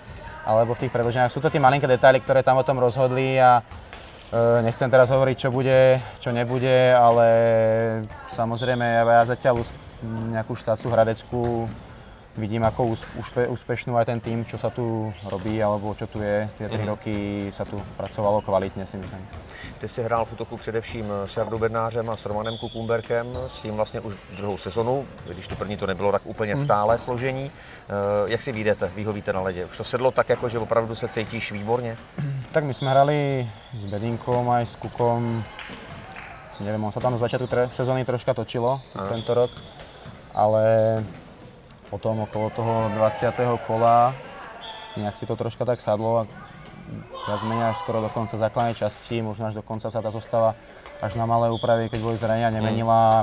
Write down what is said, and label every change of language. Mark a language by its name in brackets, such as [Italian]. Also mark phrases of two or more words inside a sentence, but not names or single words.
[Slovak] Alebo v tých predĺženiach sú to tie malinké detaily, ktoré tam o tom rozhodli a nechcem teraz hovoriť, čo bude, čo nebude, ale samozrejme ja zatiaľ nejakú štácu hradeckú vidím ako úspešnú aj ten tým, čo sa tu robí, alebo čo tu je. Tie 3 roky sa tu pracovalo kvalitně, si myslím. [Czech] Ty jsi hrál v útoku především s Jardou Bednářem a s Romanem Kukumberkem, s tím vlastně už druhou sezonu, když tu první to nebylo tak úplně stálé složení. Jak si vyhovíte na ledě? Už to sedlo tak, jako, že opravdu se cítíš výborně? [Slovak] Tak my jsme hrali s Bedinkom aj s Kukom. Neviem, on sa tam z začiatku sezóny troška točilo tento rok, ale potom okolo toho 20. kola nejak si to troška tak sadlo a viac menej až skoro do konca základnej časti, možno až do konca sa tá zostava až na malé úpravy, keď boli zranenia, nemenila.